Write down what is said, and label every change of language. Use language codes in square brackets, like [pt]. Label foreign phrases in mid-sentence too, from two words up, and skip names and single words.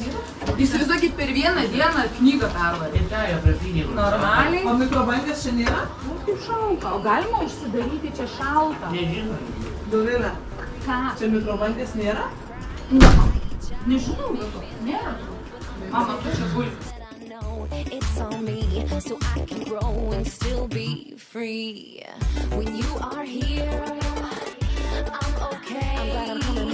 [lt] Įsivaizduokit, per vieną dieną knygą pervarė. Ir tą jo prapinį. Normaliai. O mikrobangės čia nėra? Kaip šalta, o galima užsidaryti čia šalta. Nežinau. Dovilė, Ką? čia mikrobangės nėra? Ne. Nežinau, nėra. Mama, tu čia gulkis. [en] It's on me, so I can grow and still be free. When you are here, I'm okay. I'm glad I'm